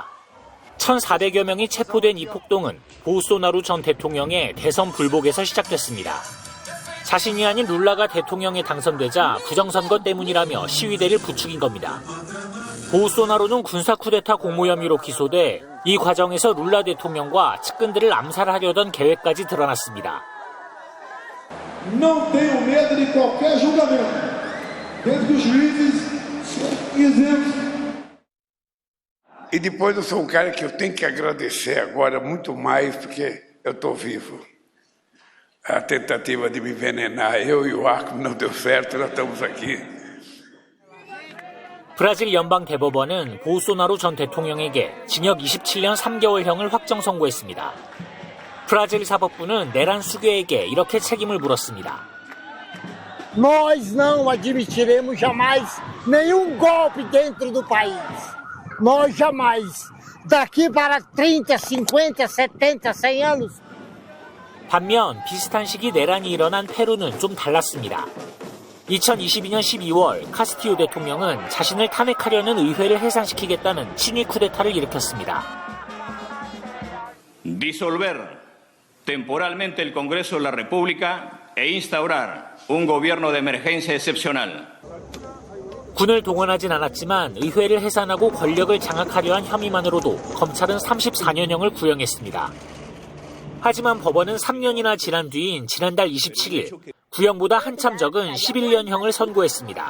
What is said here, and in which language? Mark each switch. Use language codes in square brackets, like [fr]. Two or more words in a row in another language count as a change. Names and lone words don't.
[ko] 1,400여 명이 체포된 이 폭동은 보우소나루 전 대통령의 대선 불복에서 시작됐습니다. 자신이 아닌 룰라가 대통령에 당선되자 부정선거 때문이라며 시위대를 부추긴 겁니다. 보우소나루는 군사 쿠데타 공모 혐의로 기소돼 이 과정에서 룰라 대통령과 측근들을 암살하려던 계획까지 드러났습니다. [pt] Não tenho medo de qualquer julgamento. Desde que os juízes são isentos. E depois eu sou um cara que eu tenho que agradecer agora muito mais porque eu estou vivo. A tentativa de me envenenar, eu e o Arco não deu certo, nós estamos aqui. [ko] 브라질 연방대법원은 보우소나루 전 대통령에게 징역 27년 3개월형을 확정 선고했습니다. 브라질 사법부는 내란 수괴에게 이렇게 책임을 물었습니다. [pt] Nós não admitiremos jamais nenhum golpe dentro do país. Nós jamais, daqui para 30, 50, 70, 100 anos. [ko] 반면 비슷한 시기 내란이 일어난 페루는 좀 달랐습니다. 2022년 12월 카스티오 대통령은 자신을 탄핵하려는 의회를 해산시키겠다는 친위 쿠데타를 일으켰습니다. [es] Disolver temporalmente el Congreso de la República e instaurar un gobierno de emergencia excepcional. [ko] 군을 동원하진 않았지만 의회를 해산하고 권력을 장악하려 한 혐의만으로도 검찰은 34년형을 구형했습니다. 하지만 법원은 3년이나 지난 뒤인 지난달 27일 구형보다 한참 적은 11년형을 선고했습니다.